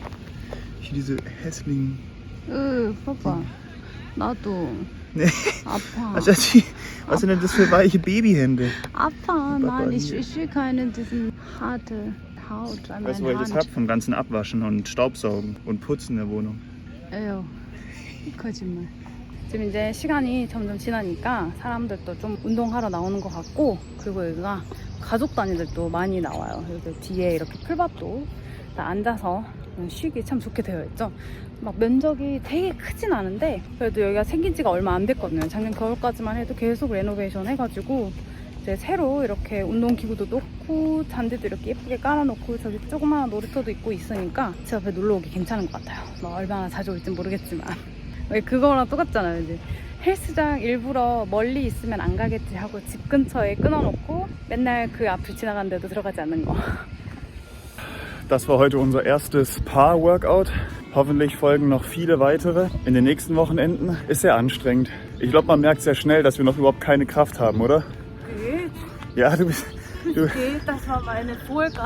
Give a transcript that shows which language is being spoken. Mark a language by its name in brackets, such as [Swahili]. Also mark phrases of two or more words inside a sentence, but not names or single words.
[German] Hier diese hässlichen. [Korean] Papa. 나도. [German] Nee. [Korean] 아파. [German] Was sind denn das für weiche Babyhände? 아파. Nein, ich hier. will keine diesen harte Haut an Weißt du, meiner wo ich das Hand. hab? Vom ganzen Abwaschen und Staubsaugen und Putzen der Wohnung. [Korean] 에휴, 거짓말. 지금 이제 시간이 점점 지나니까 사람들도 좀 운동하러 나오는 것 같고, 그리고 여기가 가족 단위들도 많이 나와요. 여기 뒤에 이렇게 풀밭도 다 앉아서 쉬기 참 좋게 되어 있죠. 막 면적이 되게 크진 않은데 그래도 여기가 생긴 지가 얼마 안 됐거든요. 작년 겨울까지만 해도 계속 레노베이션 해가지고 이제 새로 이렇게 운동기구도 놓고 잔디도 이렇게 예쁘게 깔아놓고 저기 조그마한 놀이터도 있고 있으니까 제 앞에 놀러 오기 괜찮은 것 같아요. 뭐 얼마나 자주 올진 모르겠지만 왜 그거랑 똑같잖아요. 이제 헬스장 일부러 멀리 있으면 안 가겠지 하고 집 근처에 끊어놓고 맨날 그 앞을 지나가는데도 들어가지 않는 거. [German] Das war heute unser erstes Paar-Workout. Hoffentlich folgen noch viele weitere in den nächsten Wochenenden. Ist sehr anstrengend. Ich glaube, man merkt sehr schnell, dass wir noch überhaupt keine Kraft haben, oder? Geht, Ja, du bist das war meine Vollgas.